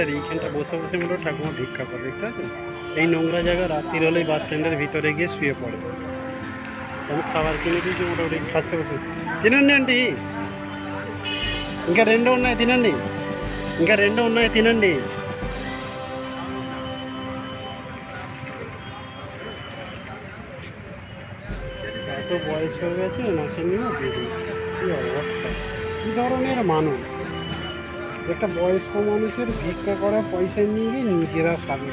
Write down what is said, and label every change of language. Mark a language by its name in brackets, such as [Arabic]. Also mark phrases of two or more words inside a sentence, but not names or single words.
[Bangla] আর এইখানটা বসে বসে মনে ঠাকুমা ভিক্ষা করে, দেখতে পাচ্ছেন। এই নোংরা জায়গা রাত্রির হলেই বাস স্ট্যান্ডের ভিতরে গিয়ে শুয়ে পড়ে। আমি খাবার কিনে দিয়েছি, মোটামুটি খাচ্ছে বসে। [Telugu] తినండి అండి, ఇంకా రెండు ఉన్నాయి తినండి, ఇంకా రెండు ఉన్నాయి తినండి। [Bangla] এত বয়স হয়ে গেছে, নাচে নিয়েও বিজনেস। কী অবস্থা! কী ধরনের মানুষ! একটা বয়স্ক মানুষের ভিক্ষা করা পয়সা নিয়ে গিয়ে নিজেরা খাবে।